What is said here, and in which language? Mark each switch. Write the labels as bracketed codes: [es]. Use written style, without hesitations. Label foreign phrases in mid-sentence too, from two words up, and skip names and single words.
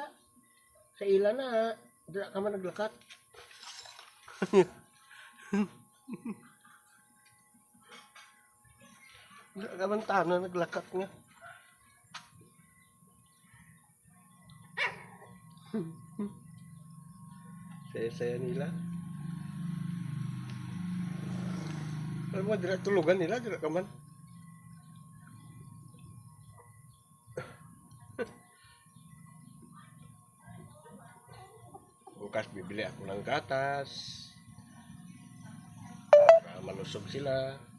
[hil] Sa ila na, dira ka man naglakat. Dira ka man tana naglakat nga. [tl] Saya-saya nila. Alam mo, [hil] dira tulugan nila, dira ka man. [tl] Bukas bibili ako ng gatas. Para malusog sila.